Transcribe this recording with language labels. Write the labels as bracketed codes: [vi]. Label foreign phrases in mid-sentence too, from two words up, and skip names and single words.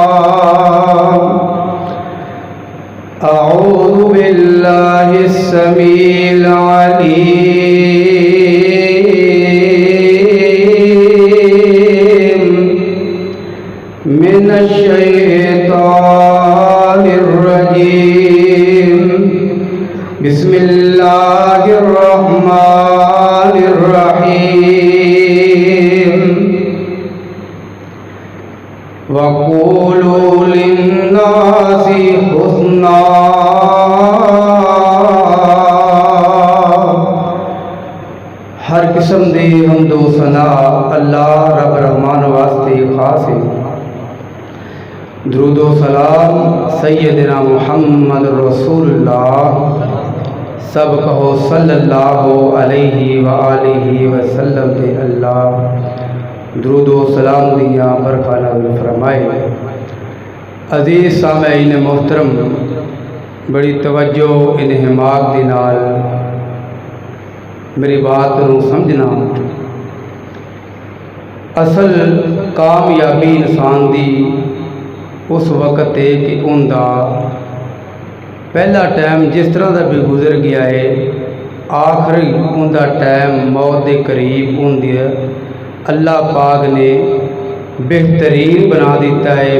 [ar] أعوذ بالله السميع العليم من الشيطان الرجيم بسم الله الرحمن الرحيم و قولوا للناس حسنا [pa] ہر قسم دے حمد و ثنا اللہ رب رحمان واسطے خاص ہے. درود و سلام [ar] سيدنا محمد رسول الله [pa] سب کہو [ar] صلى الله عليه و آله و سلم [pa] تے اللہ درود و سلام دیاں برکاں نازل فرمائے. عزیز سامعین محترم، بڑی توجہ انہماک دے نال میری بات نوں سمجھنا. اصل کامیابی انسان دی اس وقت ہے کہ ان کا پہلا ٹائم جس طرح کا بھی گزر گیا ہے، آخری ان کا ٹائم موت کے قریب ہوندی ہے اللہ پاک نے بہترین بنا دتا ہے.